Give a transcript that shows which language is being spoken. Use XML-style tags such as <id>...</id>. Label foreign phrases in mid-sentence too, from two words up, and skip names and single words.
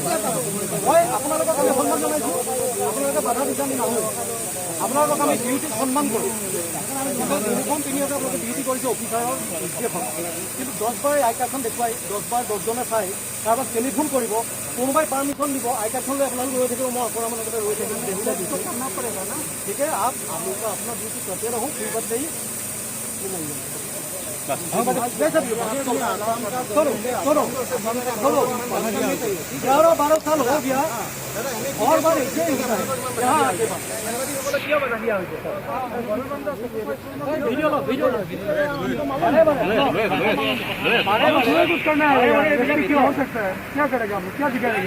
<as>মই আপোনালোকক আমি সন্মান জনাইছোঁ, আপোনালোকে বাধা বিধান নহয়, আপোনালোকক আমি ডিউটিত সন্মান কৰোঁ। ইউনিফৰ্ম পিন্ধি আছে, আপোনালোকে ডিউটি কৰিছে অফিচাৰৰ এখন, কিন্তু 10 বাৰ আই কাৰ্ডখন দেখুৱাই 10 বাৰ 10জনে চাই কাৰোবাক টেলিফোন কৰিব, কোনোবাই পাৰ্মিশ্যন দিব, আই কাৰ্ডখন লৈ আপোনালোক ৰৈ থাকিব, মই অপৰাধ লগতে ৰৈ থাকিম,</as> <hi>ठीक है। आप अपना ड्यूटी करते रहो, फिर बात नहीं। चलो 11-12 साल हो गया और बार ऐसे ही होता है यहाँ आके कुछ करना है, क्या हो सकता है, क्या करेगा, क्या दिखाएगा।</hi>